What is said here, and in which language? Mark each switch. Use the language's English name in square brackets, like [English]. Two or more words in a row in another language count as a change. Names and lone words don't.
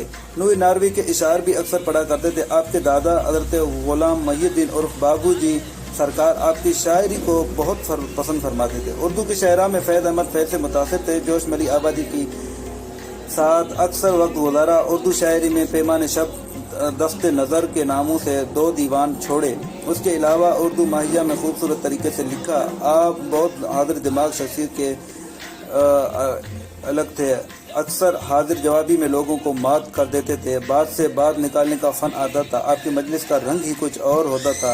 [Urdu] نوری ناروی کے اشعار بھی اکثر پڑھا کرتے تھے۔ آپ کے دادا حضرت غلام محی الدین عرف بابو جی سرکار آپ کی شاعری کو بہت پسند فرماتے تھے۔ اردو کے شاعراں میں فیض احمد فیض سے متاثر تھے۔ جوش ملی آبادی کی ساتھ اکثر وقت گزارا۔ اردو شاعری میں پیمان شب، دست نظر کے ناموں سے 2 دیوان چھوڑے۔ اس کے علاوہ اردو ماہیہ میں خوبصورت طریقے سے لکھا۔ آپ بہت حاضر دماغ شخصیت کے الگ تھے۔ اکثر حاضر جوابی میں لوگوں کو مات کر دیتے تھے۔ بات سے بات نکالنے کا فن آتا تھا۔ آپ کی مجلس کا رنگ ہی کچھ اور ہوتا تھا۔